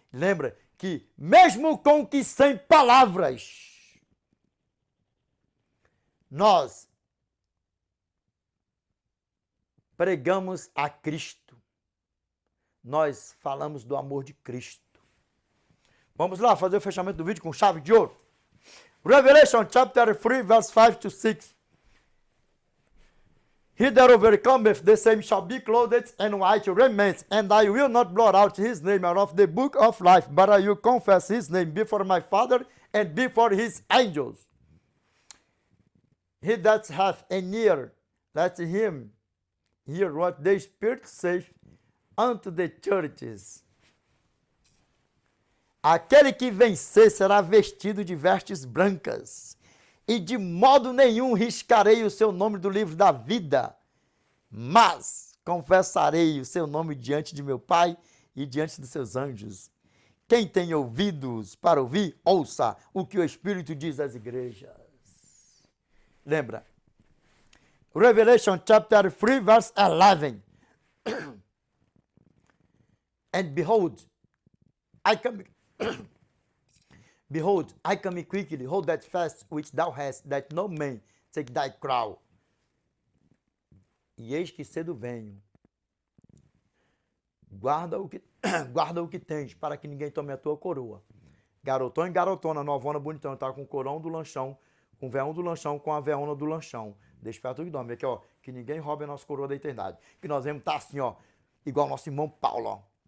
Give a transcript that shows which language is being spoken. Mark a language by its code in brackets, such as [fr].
[pt] Lembra que mesmo com que sem palavras, nós pregamos a Cristo. Nós falamos do amor de Cristo. Vamos lá fazer o fechamento do vídeo com chave de ouro. [en] Revelation chapter 3, verse 5 to 6. He that overcometh, the same shall be clothed in white raiment, and I will not blot out his name out of the book of life, but I will confess his name before my Father and before his angels. He that hath an ear, let him hear what the Spirit saith unto the churches. [pt] Aquele que vencer será vestido de vestes brancas, e de modo nenhum riscarei o seu nome do livro da vida, mas confessarei o seu nome diante de meu Pai e diante dos seus anjos. Quem tem ouvidos para ouvir, ouça o que o Espírito diz às igrejas. Lembra? [en] Revelation chapter 3, verse 11. And behold, I come... Behold, I come quickly, hold that fast which thou hast, that no man take thy crown. [pt] E eis que cedo venho. Guarda o que tens, para que ninguém tome a tua coroa. Garotão e garotona, novona, bonitão, tá com o corão do lanchão, com o véão do lanchão, com a véona do lanchão. Desperta o que dorme. Aqui, ó, que ninguém roube a nossa coroa da eternidade. Que nós vamos estar assim, ó, igual nosso irmão Paulo, ó.